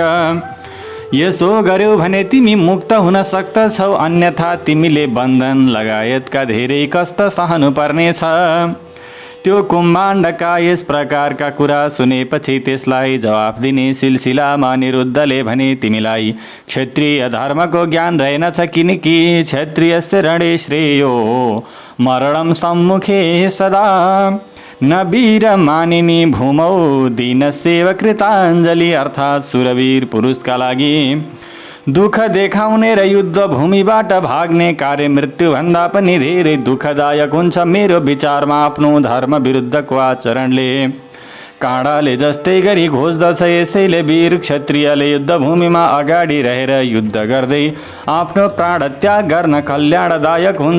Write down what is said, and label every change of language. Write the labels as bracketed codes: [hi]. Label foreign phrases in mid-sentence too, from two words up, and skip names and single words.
[ne] यसो गर्यौ भने तिमी मुक्त हुन सक्दछौ, अन्यथा तिमीले बन्धन लगायतका धेरै कष्ट सहनु पर्नेछ। त्यो कुम्भाण्डका यस प्रकारका कुरा सुनेपछि त्यसलाई जवाफ दिने सिलसिलामा अनिरुद्धले भने, तिमीलाई क्षत्रिय धर्मको ज्ञान रहेनछ, किनकि [sa] क्षत्रियस्य रणे श्रेयो मरणं सम्मुखे सदा न वीर मानिनी भूमौ दीनसेव कृताञ्जली। [ne] अर्थात् सुरवीर पुरुषका लागि दुःख देखाउने र युद्ध भूमिबाट भाग्ने कार्य मृत्युभन्दा पनि धेरै दुःखदायक हुन्छ। मेरो विचारमा आफ्नो धर्म विरुद्धको आचरणले काँडाले जस्तै गरी घोच्दछ। यसैले वीर क्षत्रियले युद्धभूमिमा अगाडि रहेर युद्ध गर्दै आफ्नो प्राण त्याग गर्न कल्याणदायक हुन्छ।